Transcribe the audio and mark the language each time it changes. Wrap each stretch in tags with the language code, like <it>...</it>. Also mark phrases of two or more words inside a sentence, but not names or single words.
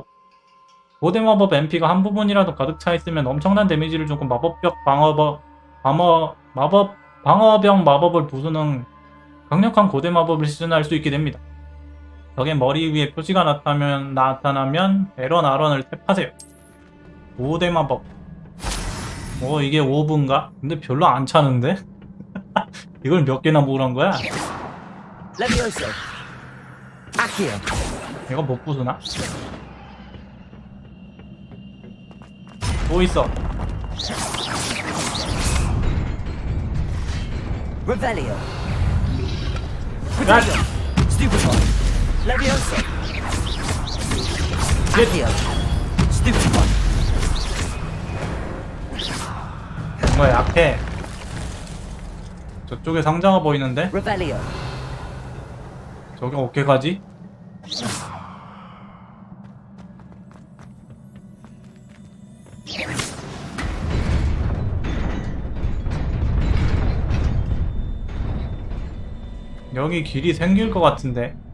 <ko>고대 마법 MP가 한 부분이라도 가득 차 있으면 엄청난 데미지를 주고 방어병 마법을 부수는 강력한 고대 마법을 시전할 수 있게 됩니다. 적의 머리 위에 표시가 나타나면 에런을 탭하세요. 고대 마법. 이게 5분가? 근데 별로 안 차는데? 이걸 몇 개나 모으란 거야?</ko> <la>Levioso. Accio.</la> <ko>이거 못 부수나? 뭐 있어?</ko> <la>Revelio.</la> <ko>야!</ko> <la>Stupefy. Levioso. Accio. Stupefy.</la> <ko>뭔가 약해. 저쪽에 상자가 보이는데?</ko> <la>Revelio.</la> <ko>저기 어떻게 가지? 여기 길이 생길 것 같은데.</ko>